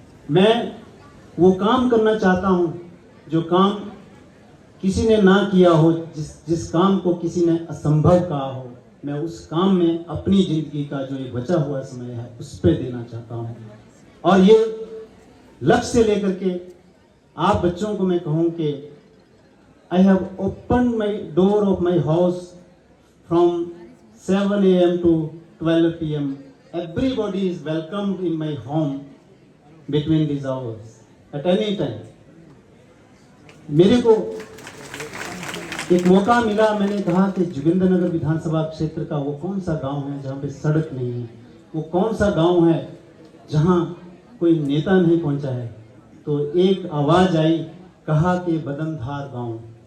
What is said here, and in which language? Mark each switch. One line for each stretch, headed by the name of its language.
Hindi: मैं वो काम करना चाहता हूँ जो काम किसी ने ना किया हो, जिस काम को किसी ने असंभव कहा हो, मैं उस काम में अपनी जिंदगी का जो ये बचा हुआ समय है उस पर देना चाहता हूँ। और ये लक्ष्य लेकर के आप बच्चों को मैं कहूँ कि
English: I have opened my door of my house from 7 a.m. to 12 p.m. Everybody is welcomed in my home between these hours at any time.
Hindi: मेरे को एक मौका मिला, मैंने कहा कि जोगिंद्रनगर विधानसभा क्षेत्र का वो कौन सा गांव है जहाँ पे सड़क नहीं है, वो कौन सा गांव है जहाँ कोई नेता नहीं पहुँचा है। तो एक आवाज़ आई, कहा कि बदनधार गांव।